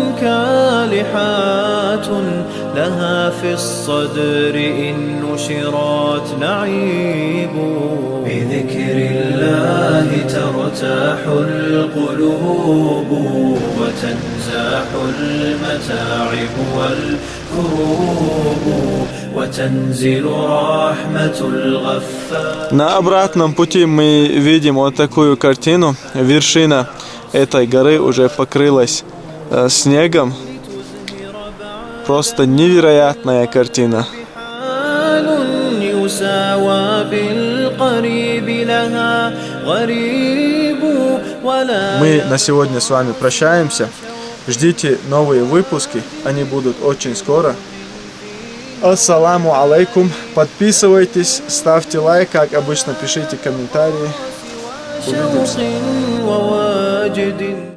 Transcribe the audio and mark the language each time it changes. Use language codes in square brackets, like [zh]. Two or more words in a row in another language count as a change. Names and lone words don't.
[ar] كالحات لها في الصدر إن نشرات نعيب بذكر الله ترتاح القلوب وتنزاح المتاعب والكروب وتنزل رحمة الغفار. [ru] На обратном пути мы видим вот такую картину. Вершина этой горы уже покрылась снегом. Просто невероятная картина. Мы на сегодня с вами прощаемся. Ждите новые выпуски, они будут очень скоро. [ar] السلام عليكم. [ru] Подписывайтесь, ставьте лайк, как обычно, пишите комментарии. Увидимся.